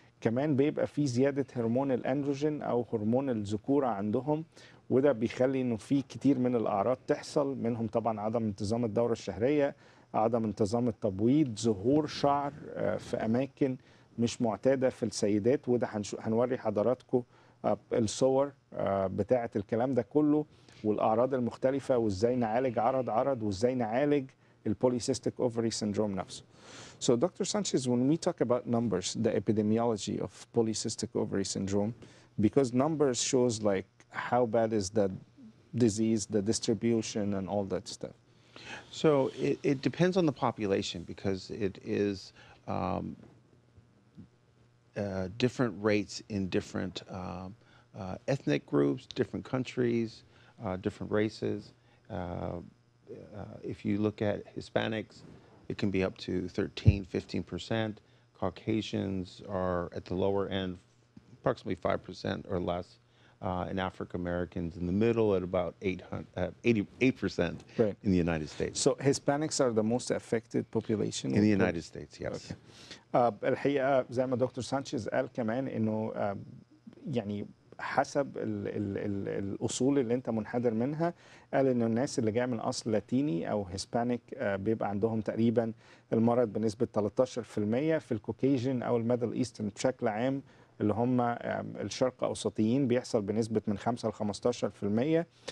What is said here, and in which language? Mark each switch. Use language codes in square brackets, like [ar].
[ar] كمان بيبقى في زياده هرمون الاندروجين او هرمون الذكوره عندهم، وده بيخلي انه في كتير من الاعراض تحصل، منهم طبعا عدم انتظام الدوره الشهريه، عدم انتظام التبويض، ظهور شعر في اماكن مش معتاده في السيدات، وده هنوري حضراتكم الصور بتاعه الكلام ده كله والاعراض المختلفه، وازاي نعالج عرض وازاي نعالج البوليسيستيك اوفري سيندروم نفسه. [en] So Dr. Sanchez, when we talk about numbers, the epidemiology of polycystic ovary syndrome, because numbers shows like how bad is the disease, the distribution and all that stuff. So it depends on the population because it is different rates in different ethnic groups, different countries, different races. If you look at Hispanics, it can be up to 13, 15%. Caucasians are at the lower end, approximately 5% or less. And African Americans in the middle at about 88% Right. in the United States. So Hispanics are the most affected population In the United States, yes. Okay. [ar] الحقيقة زي ما دكتور سانشيز قال كمان انه يعني حسب الاصول اللي انت منحدر منها، قال ان الناس اللي جايه من اصل لاتيني او هيسبانيك بيبقى عندهم تقريبا المرض بنسبه 13%، في الكوكيجن او الميدل ايسترن بشكل عام اللي هم الشرق اوسطيين بيحصل بنسبه من 5 ل 15%.